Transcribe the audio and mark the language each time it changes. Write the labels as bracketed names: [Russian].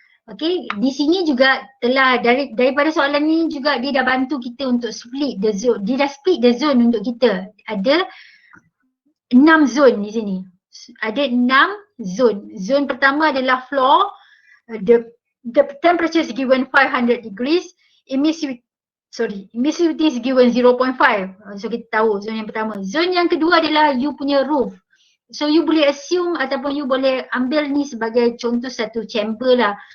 [Malay] Okay, di sini juga telah daripada soalan ni juga dia dah bantu kita untuk [English] split the zone. [Malay] Dia dah [English] split the zone [Malay] untuk kita. Ada 6 zone di sini. Ada 6 zone. Zone pertama adalah floor. [English] The temperature is given 500 degrees. Emissivity is given 0.5. [Malay] So kita tahu zone yang pertama. Zone yang kedua adalah you punya roof. So you boleh assume ataupun you boleh ambil ni sebagai contoh satu chamber lah.